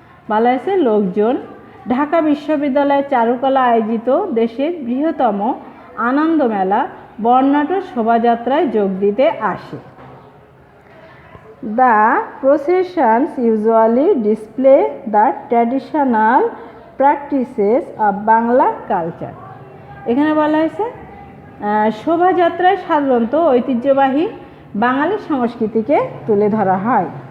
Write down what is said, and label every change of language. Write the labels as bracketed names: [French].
[Bangla] বলা হয়েছে লোকজন ঢাকা বিশ্ববিদ্যালয়ের চারুকলা আয়োজিত দেশের বৃহত্তম আনন্দ মেলা বর্ণাঢ্য শোভাযাত্রায় যোগ দিতে আসে। [English] The processions usually display the traditional practices of Bangla culture. [Bangla] এখানে বলা হয়েছে শোভাযাত্রায় সাধারণত ঐতিহ্যবাহী বাঙালি সংস্কৃতিকে তুলে ধরা হয়।